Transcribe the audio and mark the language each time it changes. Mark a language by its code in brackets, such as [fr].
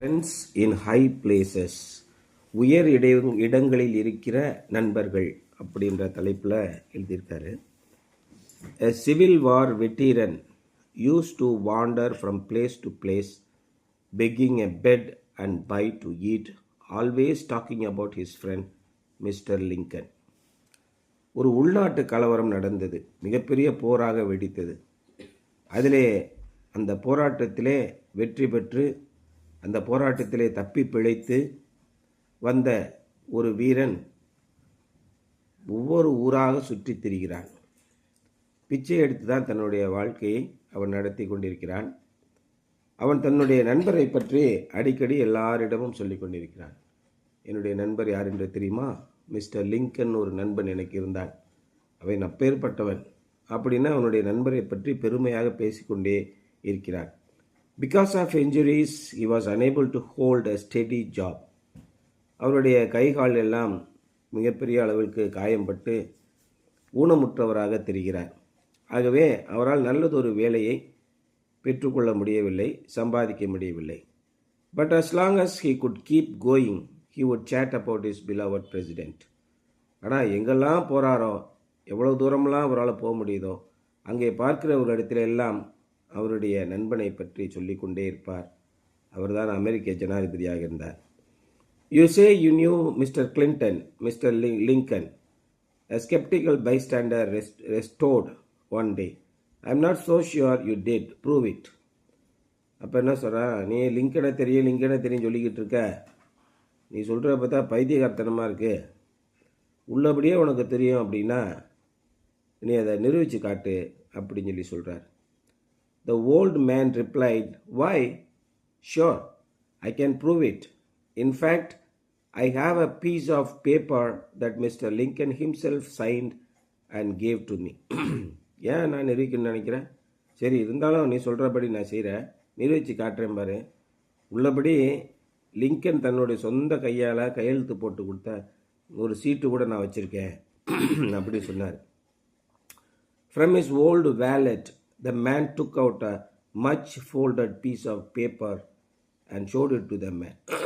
[en] friends in high places, [ta] உயர் இடங்களில் இருக்கிற நண்பர்கள் அப்படின்ற தலைப்பில் எழுதியிருக்காரு. [en] A civil war veteran used to wander from place to place, begging a bed and bite to eat, always talking about his friend mister Lincoln. [ta] ஒரு உள்நாட்டு கலவரம் நடந்தது, மிகப்பெரிய போராக வெடித்தது. அதிலே அந்த போராட்டத்திலே வெற்றி பெற்று அந்த போராட்டத்திலே தப்பி பிழைத்து வந்த ஒரு வீரன் ஒவ்வொரு ஊராக சுற்றித் திரிகிறான். பிச்சை எடுத்து தான் தன்னுடைய வாழ்க்கையை அவன் நடத்தி கொண்டிருக்கிறான். அவன் தன்னுடைய நண்பரை பற்றி அடிக்கடி எல்லாரிடமும் சொல்லி கொண்டிருக்கிறான். என்னுடைய நண்பர் யார் என்று தெரியுமா? மிஸ்டர் லிங்கன் ஒரு நண்பன் எனக்கு இருந்தான், அவன் அப்பேற்பட்டவன் அப்படின்னு அவனுடைய நண்பரை பற்றி பெருமையாக பேசிக்கொண்டே இருக்கிறான். [en] Because of injuries he was unable to hold a steady job. [ta] அவருடைய கைகால் எல்லாம் மிகப்பெரிய அளவிற்கு காயம்பட்டு ஊனமுற்றவராக தெரிகிறார். ஆகவே அவரால் நல்லதொரு வேலையை பெற்றுக்கொள்ள முடியவில்லை, சம்பாதிக்க முடியவில்லை. [en] But as long as he could keep going, he would chat about his beloved president. [ta] ஆனால் எங்கெல்லாம் போகிறாரோ, எவ்வளோ தூரமெல்லாம் அவரால் போக முடியுதோ, அங்கே பார்க்கிறவர்களிடத்தில் எல்லாம் அவருடைய நண்பனை பற்றி சொல்லிக்கொண்டே இருப்பார். அவர்தான் அமெரிக்க ஜனாதிபதியாக இருந்தார். [en] You say you knew mister Clinton, mister Lincoln. A skeptical bystander restored one day. I'm not so sure you did. Prove it. [ta] அப்போ என்ன சொல்கிறான்? நீ லிங்கனை தெரியும் சொல்லிக்கிட்டு இருக்க, நீ சொல்கிற பார்த்தா பைத்தியகார்த்தனமாக இருக்கு, உள்ளபடியே உனக்கு தெரியும் அப்படின்னா நீ அதை நிரூபித்து காட்டு அப்படின்னு சொல்லி சொல்கிறார். [en] The old man replied, why? Sure, I can prove it. In fact, I have a piece of paper that Mr. Lincoln himself signed and gave to me. [ta] ஏன் நான் நிரூபிக்கணும்னு நினைக்கிறேன்? சரி, இருந்தாலும் நீ சொல்கிறபடி நான் செய்கிறேன், நிரூபித்து காட்டுறேன் பாரு. உள்ளபடி லிங்கன் தன்னுடைய சொந்த கையால் கையெழுத்து போட்டு கொடுத்த ஒரு சீட்டு கூட நான் வச்சுருக்கேன் அப்படி சொன்னார். [en] From his old wallet, the man took out a much folded piece of paper and showed it to the man.